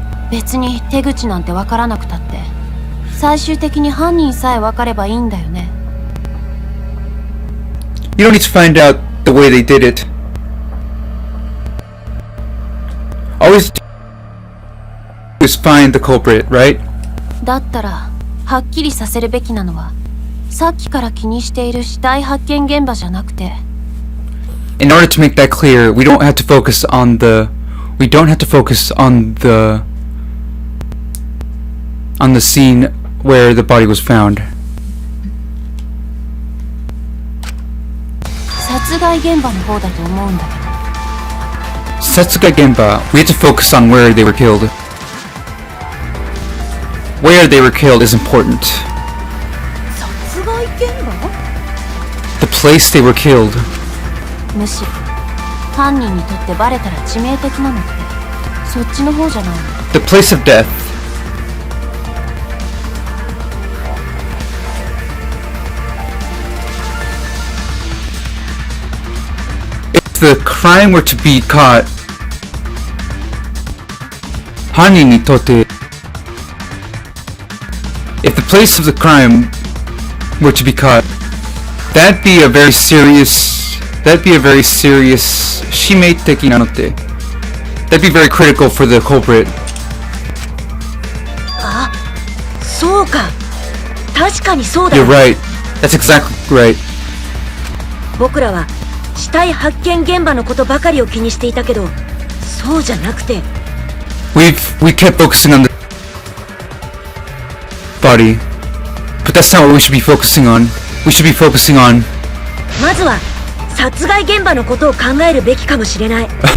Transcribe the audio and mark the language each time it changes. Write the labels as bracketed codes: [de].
[ja] 別に手口なんてわからなくたって最終的に犯人さえわかればいいんだよね。 [en] You don't need to find out the way they did it. Always just find the culprit, right? [ja] だったらはっきりさせるべきなのはさっきから気にしている死体発見現場じゃなくて [en] In order to make that clear, we don't have to focus on the scene where the body was found. [ja] 殺害現場の方だと思うんだけど。 [en] Satsugai Genba, we have to focus on where they were killed. Where they were killed is important. [ja] 殺害現場？ [en] The place they were killed. [ja] むしろ犯人にとってバレたら致命的なのってそっちの方じゃないの？ [en] The place of death. If the crime were to be caught, [ja] 犯人にとって [en] if the place of the crime were to be caught, that'd be a very serious [ja] 致命的なのって [en] that'd be very critical for the culprit. [ja] あ、そうか。確かにそうだ。 [en] You're right. That's exactly right. [ja] 僕らは死体発見現場のことばかりを気にしていたけど、そうじゃなくて。 [en] We kept focusing on the body, but that's not what we should be focusing on. We should be focusing on. [ja] まずは殺害現場のことを考えるべきかもしれない。